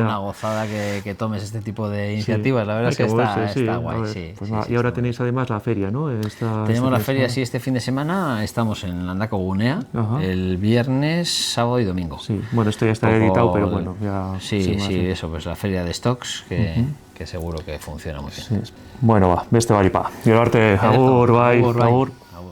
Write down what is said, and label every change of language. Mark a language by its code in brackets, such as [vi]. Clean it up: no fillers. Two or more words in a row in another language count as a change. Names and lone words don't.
[es] Una gozada que tomes este tipo de iniciativas, la verdad es que está guay. Y ahora tenéis además la feria, ¿no? Tenemos la feria, este fin de semana estamos en Landako Gunea, el viernes, sábado y domingo. Sí, bueno, esto ya está editado, pero bueno, ya... eso, pues la feria de stocks, que seguro que funciona muy bien. [eu] Bueno, beste baripa. Gero arte, agur, bai, agur.